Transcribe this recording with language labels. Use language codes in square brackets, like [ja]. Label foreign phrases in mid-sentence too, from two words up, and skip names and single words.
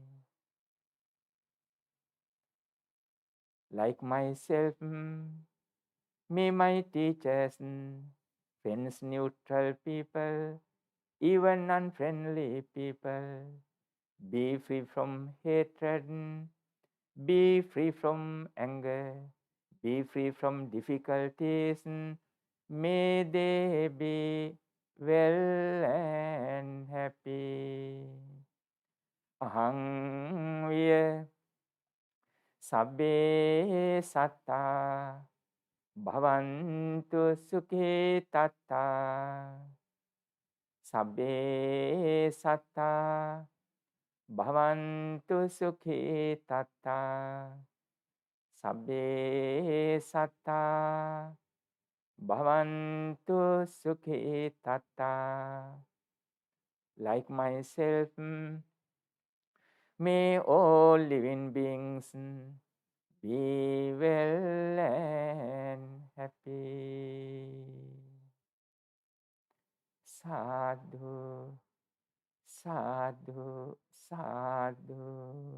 [en] Like myself, may my teachers, friends, neutral people, even unfriendly people, be free from hatred, be free from anger, be free from difficulties. May they be well and happy. [pi] Ahang vya sabbe satta bhavantu sukhi tatta. Sabbe satta bhavantu sukhi tatta. Sabbe satta bhavantu sukhi tatta. [en] Like myself, may all living beings be well and happy. [pi] Sadhu, sadhu, sadhu.